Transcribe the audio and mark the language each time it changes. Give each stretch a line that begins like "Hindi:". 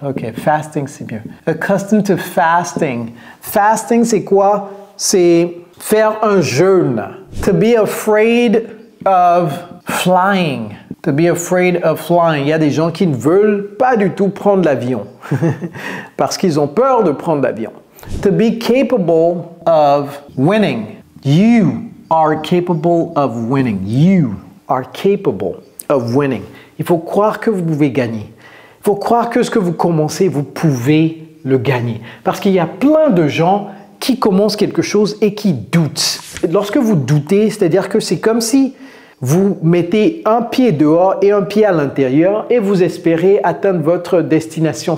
English: Ok, fasting,
French: c'est mieux.
English: Accustomed to fasting.
French: Fasting, c'est quoi? C'est faire un jeûne.
English: To be afraid of flying. To be afraid of flying.
French: Il y a des gens qui ne veulent pas du tout prendre l'avion parce qu'ils ont peur de prendre l'avion.
English: To be capable of winning. You are capable of winning. You are capable of winning.
French: Il faut croire que vous pouvez gagner. Il faut croire que ce que vous commencez, vous pouvez le gagner. Parce qu'il y a plein de gens qui commencent quelque chose et qui doutent. Lorsque vous doutez, c'est-à-dire que c'est comme si vous mettez un pied dehors et un pied à l'intérieur et vous espérez atteindre votre destination.